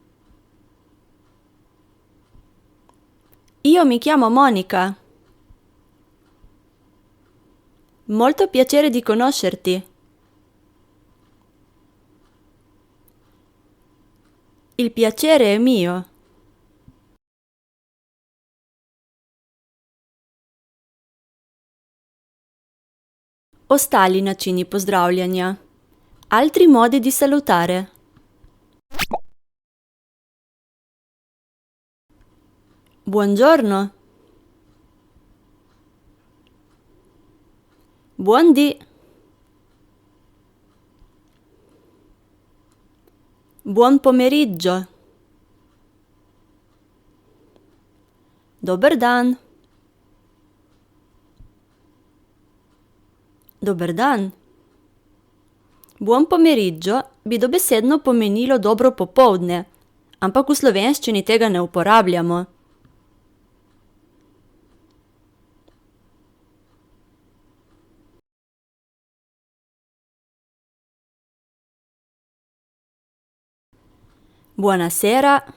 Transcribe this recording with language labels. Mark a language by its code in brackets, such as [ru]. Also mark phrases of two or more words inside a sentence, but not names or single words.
[it] Io mi chiamo Monica. Molto piacere di conoscerti. Il piacere è mio. [sl] Ostali načini pozdravljanja. [it] Altri modi di salutare. Buongiorno. Buondì. Buon pomeriggio. [sl] Dober dan. Dober dan. [it] Buon pomeriggio [sl] bi dobesedno pomenilo dobro popoldne, ampak v slovenščini tega ne uporabljamo. [it] Buonasera.